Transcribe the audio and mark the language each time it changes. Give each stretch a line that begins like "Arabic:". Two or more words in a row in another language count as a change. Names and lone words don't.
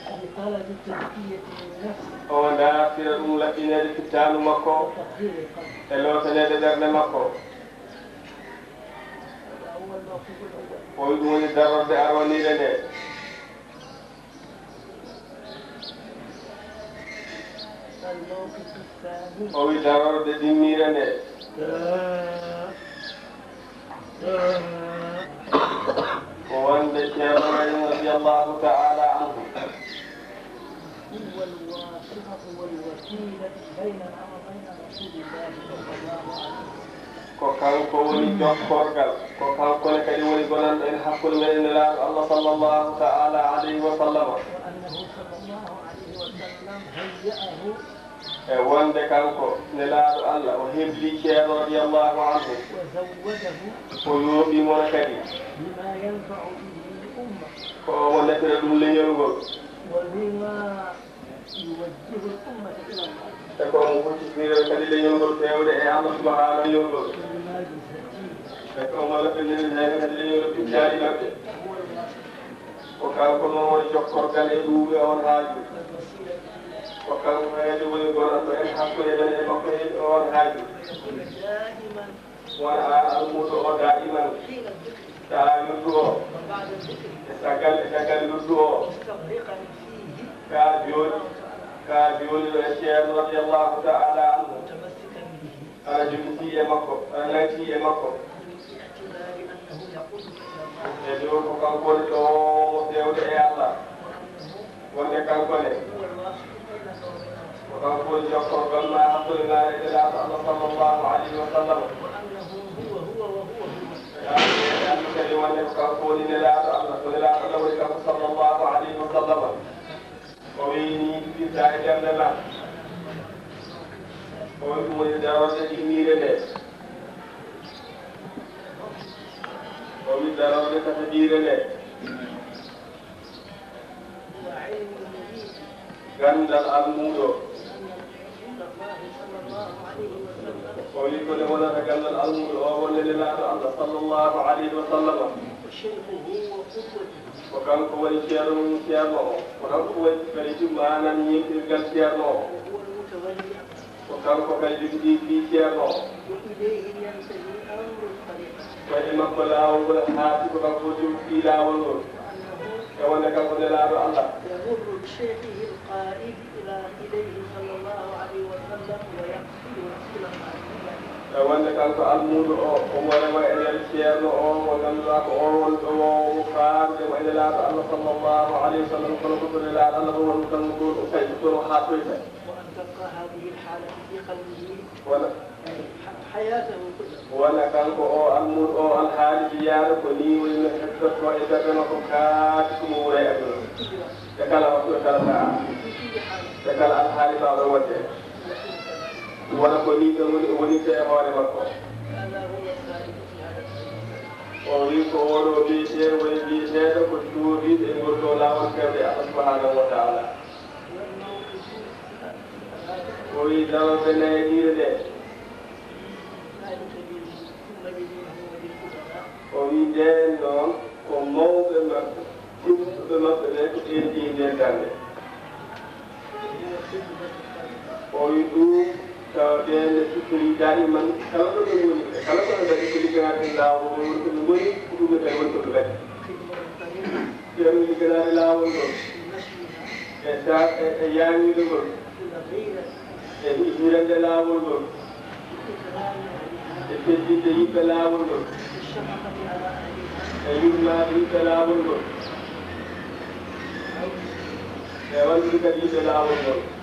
Fula: o ndaartira ɗum laɓɓineede fittaanu makko e lootaneede ɓernde makko o wi ɗum woni darorde arwaniire nde o wi darorde dimmiire nde ko wonde ceerno men
Arabic: رضي الله تعالى عنه هو الواسطة والوسيلة بيننا وبين رسول الله صلى الله عليه وسلم.
Fula: ko kanko woni jokkorgal ko kanko ne kadi woni gonanɗo en hakkude men e nelaaɗo Allah
Arabic: صلى الله تعالى عليه وسلم وأنه صلى الله عليه وسلم هيأه
Fula: e wonde kanko nelaaɗo Allah o hebli ceerno
Arabic: رضي الله عنه وزوجه
Fula: o yooɓimo kadi
Arabic: بما ينفع به الأمة
Fula: ko o nefira ɗum leñol ngol
Arabic: وبما يوجه الأمة إلى الله
Fula: e ko omo huccitire kadi leñol ngol fewde e Allah subhanahu leñol ngol e ko omo laɓɓiniri hen kadi leñol pittaɗi maɓɓe ko kanko noon woni jokkorgal e ɗuuɓe on haaju ko kanko kadi woni gonanɗo en hakkude men e makko e on haaju
Arabic: دائما
Fula: wona almuɗo o daiman
Arabic: حين الذكر
Fula: taa wirdu o
Arabic: وبعد الذكر
Fula: e sagal wirdu o
Arabic: مستغرقا فيه
Fula: ka jooliɗo e ceerno
Arabic: رضي الله تعالى عنه متمسكا به
Fula: ana jogitii e makko ana nantii e makko
Arabic: باعتبار أنه يقودك إلى الله
Fula: e dow ko kanko woni ɗo fewde e Allah wonde kanko ne
Arabic: هو الواسط بينك وبين رسول
Fula: ko kanko woni jokkorgal ma hakkude ma e ɗelaaɗo Allah
Arabic: صلى الله عليه وسلم وأنه هو وهو
Fula: Allah kadi wonde ko kanko woni nelaaɗo Allah ko nelaaɗo Allah woni kanko
Arabic: صلى الله عليه وسلم
Fula: o wini firta e ɓernde ma o wi ɗum woni darorde ɗimmiire nde o wi darorde tataɗiire nde
Arabic: هو علم المبين
Fula: gandal almuɗo
Arabic: أن رسول الله صلى الله عليه وسلم
Fula: o wi ko nde wonata gandal almuɗo o wonde nelaaɗo Allah
Arabic: صلى الله عليه وسلم وشيخه وقدوته
Fula: ko kanko woni ceerno mum ceerno o ko kanko woni kadi manan yimɓirgal ceerno o
Arabic: وهو المتولي
Fula: ko kanko kadi jogiɗi fi ceerno o
Arabic: وإليه ينتهي أمر الطريقة
Fula: koye makko laawol ngol haati ko kanko jogi laawol ngol
Arabic: وأنه
Fula: e wonde kanko nelaaɗo Allah
Arabic: يمر بشيخه القائد إليه صلى الله عليه وسلم ويقصد وسيلة
Fula: e wonde kanko almuɗo o omo rewa e nder ceerno o mo ngannduɗaa ko o woni ɗo mo faamde mo e nelaaɗo Allah
Arabic: صلى الله عليه وسلم
Fula: kono ko nelaaɗo Allah mo woni kanko ɗo kadi tono haatoyta
Arabic: وأن تبقى هذه الحالة في قلبه
Fula: wona
Arabic: حياته كلها
Fula: wona kanko o almuɗo o alhaali jiyaɗo ko ni woni no hettotto e ɓerde makko kaati komo wura e aduna e kala waktu e kala saha
Arabic: في كل حال
Fula: e kala alhaali mawɗo wonde wona ko ni ɗo woni o wonirta e hoore makko
Arabic: هذا هو السائد في هذا السبيل
Fula: o wi ko oɗo wiyete woni wiyeteɗo ko cuuriɗo e ngol ɗo laawol fewde Allah
Arabic: سبحانه وتعالى والموقف
Fula: o wi darorde nayi ɗiire ɗe
Arabic: ذلك ثم لدينه وللقدراء
Fula: o wi nden noon ko mawɓe maɓɓe timmuɓe maɓɓe ɓe ko ɓendi nden darde
Arabic: هو خدمة الطريقة
Fula: o wi ɗum tawatende sukkiri daiman kala ɗo ɓe ngoni ɓe kala kono kadi ko ligganaade laawol ngol woni koɓe ngoni ko ɗum kadi woni koɓe kadi
Arabic: خدمة الطريقة
Fula: ceerno ligganaade laawol ngol
Arabic: بنشرها
Fula: e sa e yaamiide ngol
Arabic: بالغيرة
Fula: e hirande laawol ngol
Arabic: بإكرام أهلها
Fula: e teddinde yimɓe laawol ngol
Arabic: بالشفقة على أهلها
Fula: e yurmaade yimɓe laawol ngol e wallude kadi yimɓe laawol ngol